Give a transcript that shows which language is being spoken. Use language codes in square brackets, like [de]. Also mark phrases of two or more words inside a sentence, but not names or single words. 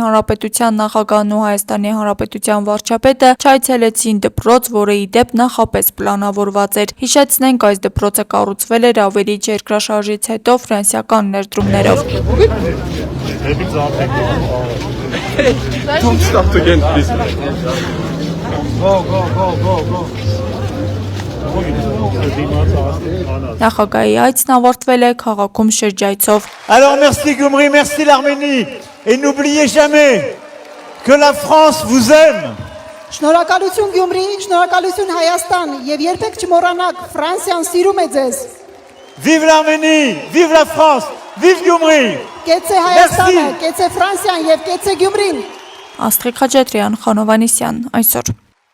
[hy] Հանրապետության նախագահն ու Հայաստանի Հանրապետության վարչապետը չայցելեցին դպրոց, որը ի դեպ նախապես պլանավորված էր։ Հիշեցնենք, այս դպրոցը կառուցվել էր ավերիչ երկրաշարժից հետո ֆրանսիական ներդրումներով։ Նախագահի այցն ավարտվել է քաղաքում շրջայցով։ [fr] Alors merci Gyumri, merci l'Arménie et n'oubliez jamais que la France vous aime [hy] Շնորհակալություն Գյումրի, շնորհակալություն Հայաստան եւ երբեք չմոռանաք Ֆրանսիան սիրում է ձեզ։ [fr] Vive l'Arménie, vive la France, vive Gyumri. [hy] Կեցե Հայաստանը, կեցե Ֆրանսիան եւ կեցե Գյումրին։ Աստղիկ Խաչատրյան, Խանովանիսյան, այսօր։